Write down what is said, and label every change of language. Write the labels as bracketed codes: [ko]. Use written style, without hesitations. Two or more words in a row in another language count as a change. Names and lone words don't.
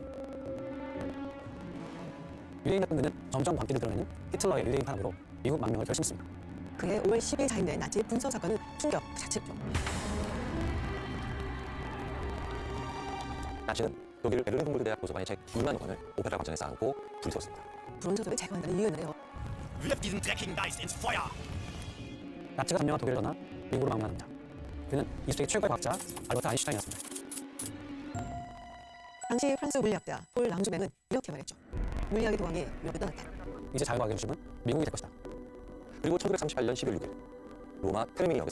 [ko] 유대인이었던 그는 점점 광기를 드러내는 히틀러의 유대인 탄압으로 미국 망명을 결심했습니다. 그의 5월 10일 자행된 나치 분서 사건은 충격 그 자체죠. 나치는 독일 베를린 훔볼트 대학 도서관의 책 2만 권을 오페라 광장에 쌓아놓고 불을 세웠습니다. 불온소설을 제거한다는 이유였는데요. [de] Wirf diesen dreckigen Geist ins Feuer! [ko] 나치가 점령한 독일을 떠나 미국으로 망명한 남자. 그는 20세기 최고의 과학자 알버트 아인슈타인이었습니다. 당시 프랑스 물리학자 폴 랑주뱅은 이렇게 말했죠. 물리학의 도움이 유럽을 떠났다. 이제 자유과학의 중심은 미국이 될 것이다. 그리고 1938년 11월 6일 로마 테르미니역에서